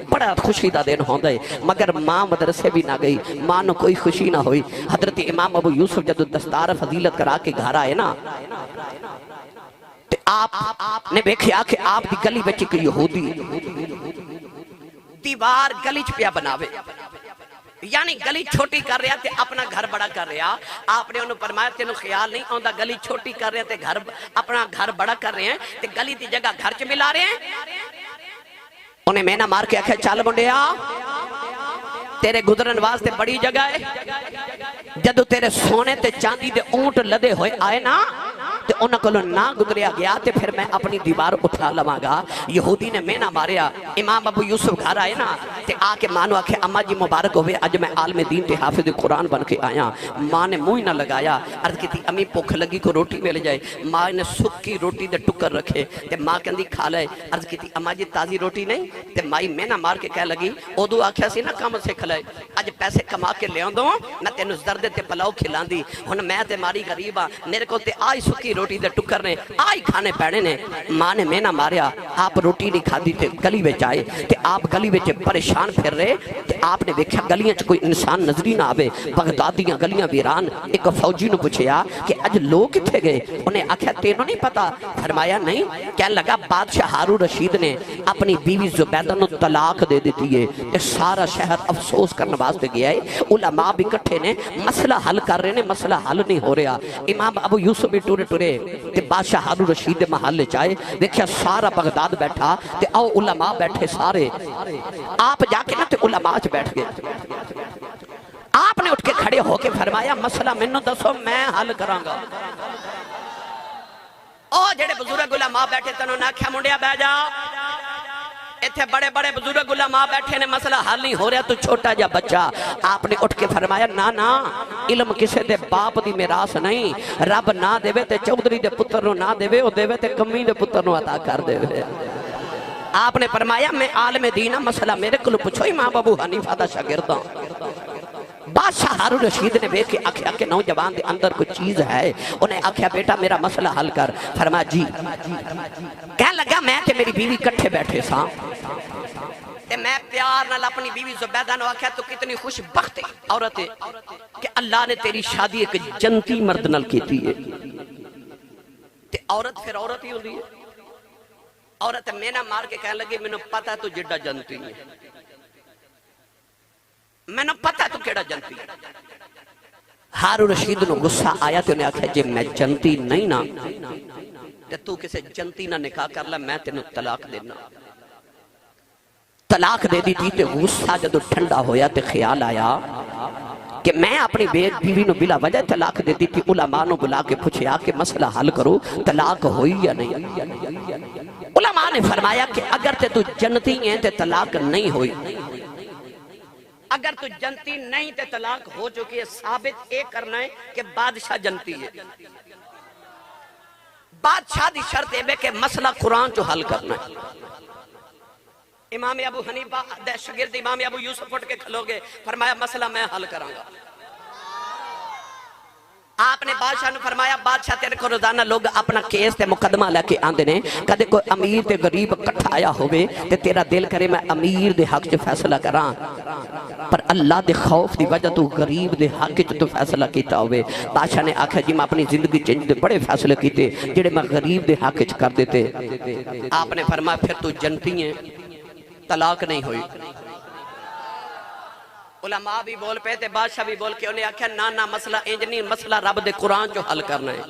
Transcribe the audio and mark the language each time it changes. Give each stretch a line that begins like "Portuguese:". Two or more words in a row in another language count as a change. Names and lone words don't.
Punjabi: بڑا خوشی دا دن ہوندا ہے۔ مگر ماں مدرسے بھی نا گئی، ماں نو کوئی خوشی نا ہوئی. حضرت امام ابو یوسف جدوں دستار فضیلت کرا کے گھر آئے نا تے آپ نے دیکھیا کہ آپ دی گلی وچ ایک یہودی دیوار گلی چ پیا بناوے, یعنی گلی چھوٹی کر رہا تے اپنا گھر بڑا کر رہا. آپنے انہیں فرمایا تینوں خیال نہیں آتا گلی چھوٹی کر رہے تے گھر اپنا گھر بڑا کر رہے ہیں تے گلی کی جگہ گھر چ ملا رہے ہیں. انہیں مینا مار کے آکھیا چل منڈیا تیرے گزرن واسطے بڑی جگہ ہے. جدوں تیرے سونے تے چاندی دے اونٹ لدے ہوئے آئے نا تے انہاں کولوں نہ گزریا گیا تے پھر میں اپنی دیوار اٹھا لواں گا. یہودی نے مینا ماریا. امام ابو یوسف گھر آئے نا تے آ کے ماں نو آکھے اما جی مبارک ہوئے اج میں عالم دین تے حافظ قرآن بن کے آیا. ماں نے منہ نہ لگایا. عرض کی امی بھوک لگی کو روٹی مل جائے. ماں نے سکی روٹی دے ٹکر رکھے تے ماں کہندی کھا لے. عرض کی اما جی تازی روٹی نہیں تے مائی مینا مار کے کہہ لگی اودو آکھیا سی نا کام سکھ لے اج پیسے کما کے لے آندوں میں تینوں زرد تے پلاؤ کھلاندی. ہن میں تے ماری غریب ہاں میرے کول تے آئی سکی روٹی دے ٹکر نے آئی کھانے پینے نے. ماں نے مینا ماریا. آپ روٹی نہیں کھادی تے گلی وچ آئے تے آپ گلی وچ پریشان پھر رہے تے آپ نے دیکھا گلیاں چ کوئی انسان نظر ہی نہ آوے. بغداد دیاں گلیاں ویران. ایک فوجی نو پوچھیا کہ اج لوگ کتھے گئے؟ انہیں آکھیا تینوں نہیں پتا؟ فرمایا نہیں. کہنے لگا بادشاہ ہارون رشید نے اپنی بیوی زبیدہ نو طلاق دے دیتی ہے تے سارا شہر افسوس کرنے واسطے گیا ہے. علماء بھی کٹھے نے مسئلہ حل کر رہے نے مسئلہ حل نہیں ہو رہا. امام ابو یوسف بھی ٹورے ٹورے تے بادشاہ ہارون رشید محل چائے دیکھیا سارا بغداد بیٹھا تے او علماء بیٹھے سارے. آپ جا کے نا تے علماء چ بیٹھ گئے. آپ نے اٹھ کے کھڑے ہو کے فرمایا مسئلہ منو دسو میں حل کراں گا. او جڑے بزرگ علماء بیٹھے تنوں نہ آکھیا منڈیا بہ جا ایتھے بڑے بڑے بزرگ علماء بیٹھے نے مسئلہ حل نہیں ہو رہا تو چھوٹا جا بچہ. آپ نے اٹھ کے فرمایا نا علم کسے دے باپ دی میراث نہیں. رب نہ دے تے چودھری دے پتر نو نہ دے او دے تے کمی دے پتر نو عطا کر دے. آپ نے فرمایا میں عالم دین ہاں مسئلہ میرے کلو پوچھو. امام ابو حنیفہ دا شاگرد ہاں. بادشاہ ہارون رشید نے دیکھ کے آکھیا کہ نوجوان دے اندر کوئی چیز ہے. انہیں آکھیا بیٹا میرا مسئلہ حل کر. فرمایا جی. کہنے لگا میں تے میری بیوی کٹھے بیٹھے ساں تے میں پیار نال اپنی بیوی زبیدہ نو آکھیا تو کتنی خوش بخت عورت ہے کہ اللہ نے تیری شادی ایک جنتی مرد نال کیتی ہے. تے عورت پھر عورت ہی ہوندی ہے. عورت مینا مار کے کہنے لگی میں نے پتا تو جڈا جنتی ہے. میں نے پتا تو کیڑا جنتی. ہارون رشید نو غصہ آیا تو انہیں آکھا جے میں جنتی نہیں نا تے تو کسے جنتی نہ نکاح کر لے میں تینوں طلاق دینا. طلاق دے دی تھی تے غصہ جدو ٹھنڈا ہویا تے خیال آیا کہ میں اپنی بیوی نو بلا وجہ طلاق دے دی تھی. علماء نو بلا کے پوچھیا کہ مسئلہ حل کرو طلاق ہوئی یا نہیں. علماء نے فرمایا کہ اگر تے تو جنتی ہیں تے طلاق نہیں ہوئی. اگر تو جنتی نہیں تے طلاق ہو چکی ہے. ثابت ایک کرنا ہے کہ بادشاہ جنتی ہے. بادشاہ دی شرط ہے کہ مسئلہ قرآن جو حل کرنا ہے. امام ابو حنیفہ شاگرد امام ابو یوسف اٹھ کے کھلو گے. فرمایا مسئلہ میں حل کراں گا. آپ نے بادشاہ نے فرمایا بادشاہ تیرے کو روزانہ لوگ اپنا کیس تے مقدمہ لے کے آندے نے. کدے کوئی امیر تے غریب کٹھا آیا ہوئے تے تیرا دل کرے میں امیر دے حق چ فیصلہ کراں پر اللہ دے خوف دی وجہ تو غریب دے حق چ تو فیصلہ کیتا ہوئے. بادشاہ نے آکھا جی میں اپنی زندگی چ بڑے فیصلے کیتے جڑے میں غریب دے حق چ کر دیتے. آپ نے فرمایا پھر تو جنتی ہیں طلاق نہیں ہوئی. علماء بھی بول پہ تے بادشاہ بھی بول کے انہیں آکھیا نا مسئلہ انجنی مسئلہ رب دے قرآن جو حل کرنا ہے.